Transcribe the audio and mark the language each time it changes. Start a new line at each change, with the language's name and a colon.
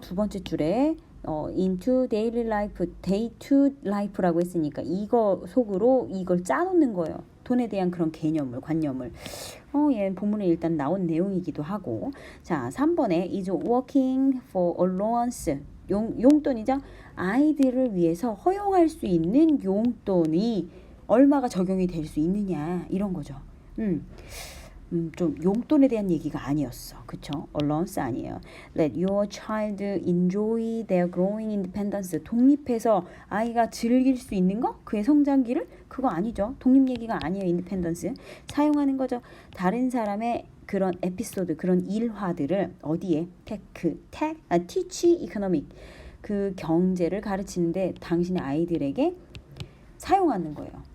Korean: 두 번째 줄에
English: into daily life, day to life
Korean: 라고 했으니까 이거 속으로 이걸 짜놓는 거예요. 돈에 대한 그런 개념을, 관념을. 얘 본문에 일단 나온 내용이기도 하고. 자, 3번에
English: is working for allowance.
Korean: 용돈이죠. 아이들을 위해서 허용할 수 있는 용돈이 얼마가 적용이 될 수 있느냐 이런 거죠. 좀 용돈에 대한 얘기가 아니었어. 그쵸? allowance 아니에요.
English: Let your child enjoy their growing independence.
Korean: 독립해서 아이가 즐길 수 있는 거? 그의 성장기를? 그거 아니죠. 독립 얘기가 아니에요. independence. 사용하는 거죠. 다른 사람의 그런 에피소드, 그런 일화들을 어디에?
English: teach economic.
Korean: 그 경제를 가르치는데 당신의 아이들에게 사용하는 거예요.